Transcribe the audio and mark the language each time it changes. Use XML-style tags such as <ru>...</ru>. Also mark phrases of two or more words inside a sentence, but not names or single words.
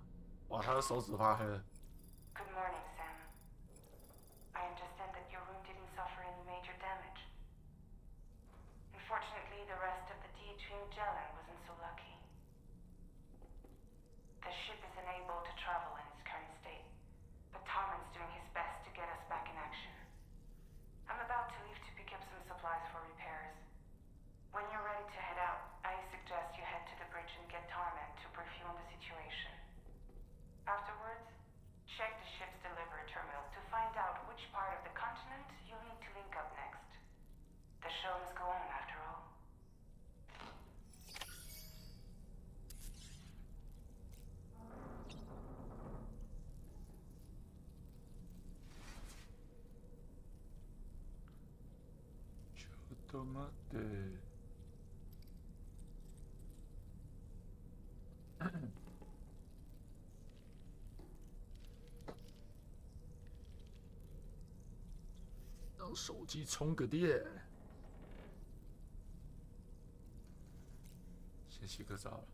<zh>哇，他的手指发黑了。</zh> <en>Good morning, Sam. I understand that your room didn't suffer any major damage. Unfortunately, the rest of the D-Twin Magellan wasn't so lucky. The ship is unable to travel in its current state, but Tarman's doing his best to get us back in action. I'm about to leave to pick up some supplies for repairs. When you're ready to head out, I suggest you head to the bridge and get Tarman to brief you on the situation. Afterwards, check the ship's delivery terminal to find out which part of the continent you'll need to link up next. The show must go on, after all.</en> <ja>ちょっと待って。</ja> <zh>让手机充个电。先洗个澡了。</zh>